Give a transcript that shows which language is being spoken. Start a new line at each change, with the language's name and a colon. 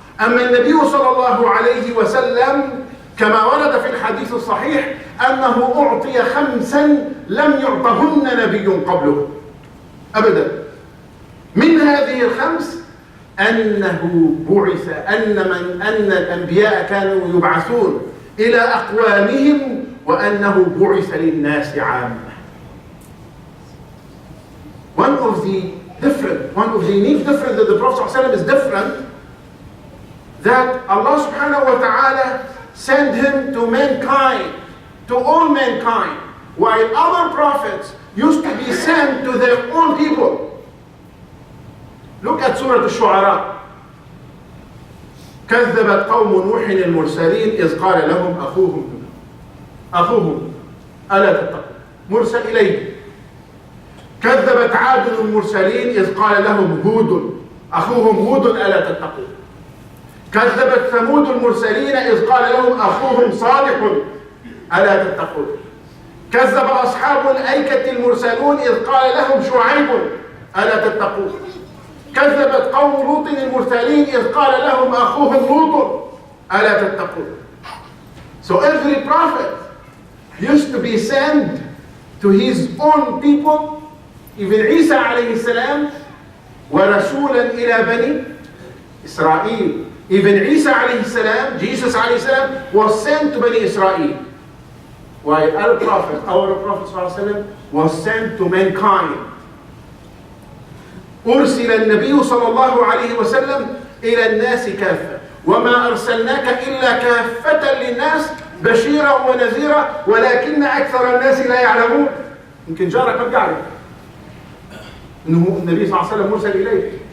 Arabic: أما النبي صلى الله عليه وسلم كما ورد في الحديث الصحيح أنه أعطي 5 لم يعطهن نبي قبله أبدا. من هذه ال5 أنه بعث، أن الأنبياء كانوا يبعثون إلى أقوامهم وأنه بعث للناس عامة.
English: One of the unique difference that the Prophet ﷺ is different, that Allah subhanahu wa ta'ala sent him to mankind, to all mankind, while other prophets used to be sent to their own people. Look at Surah Al-Shu'ara.
Arabic: كذبت قوم نوح المرسلين إذ قال لهم أخوهم ألا تتقون مرسل إليه. كذبت عاد المرسلين إذ قال لهم هود أخوهم هود ألا تتقون. كذبت ثمود المرسلين إذ قال لهم أخوهم صالح ألا تتقون. كذب أصحاب الأيكة المرسلون إذ قال لهم شعيب ألا تتقون. كذبت قوم لوط المرسلين إذ قال لهم أخوهم لوط ألا تتقون.
English: So every prophet used to be sent to his own people. Even Isa alayhi salam,
Arabic: وَرَسُولًا إِلَى بَنِي
English: Israel. Even Isa alayhi salam, Jesus alayhi salam, was sent to Bani Israel. While our Prophet sallallahu alayhi wasallam, was sent to mankind.
Arabic: أرسل النبي صلى الله عليه وسلم إلى الناس كافة وما أرسلناك إلا كافة للناس بشيرا ونذيرا ولكن أكثر الناس لا يعلمون. يمكن جارك ما بيعرف إنه النبي صلى الله عليه وسلم مرسل إليك.